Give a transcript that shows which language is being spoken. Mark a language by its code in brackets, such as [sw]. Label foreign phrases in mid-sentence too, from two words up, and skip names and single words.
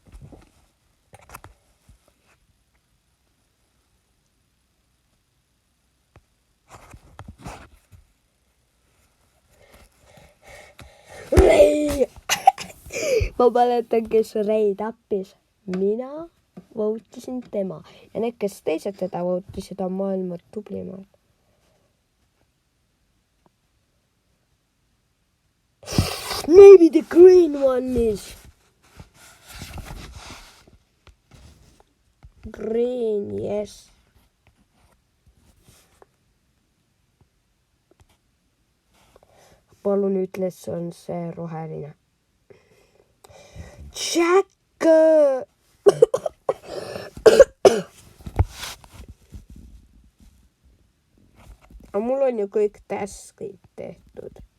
[et] Rei! Ma mäletan, kes Rei tappis. Mina voutisin tema ja need, kes teised teda voutisid, on maailma tublimad. [en] Maybe the green one is. Green, yes. [et] Palun ütle, see on see roheline. Jack! Aga mul on ju kõik taskid tehtud.